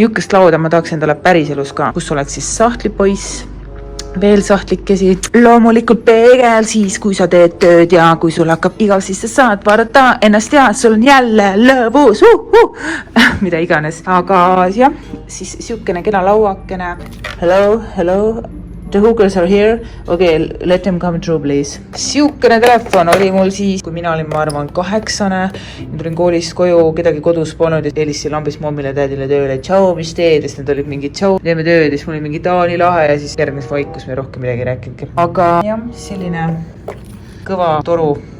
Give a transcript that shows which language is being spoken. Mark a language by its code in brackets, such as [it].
[et] Niukest lauda ma tahaks endale päriselus ka, kus oleks siis sahtlipoiss, veel sahtlikesi, loomulikult peegel siis, kui sa teed tööd ja kui sul hakkab igav, siis sa saad vaadata ennast ja sul on jälle lõbus, mida iganes. Aga jah, siis siukene kena lauakene. [en] Hello, the hookers are here. Okay, let them come through, please. [et] Siukene telefon oli mul siis, kui mina olin, ma arvan, 8. Tulin koolist koju, kedagi kodus polnud ja helistasin lambist mommile tädile tööle. Tšau, mis teed? Siis need olid mingi tšau, teeme tööd. Siis mul oli mingi Taani lahe ja siis järgnes vaikus, me rohkem midagi rääkinudki. Aga jah, selline kõva toru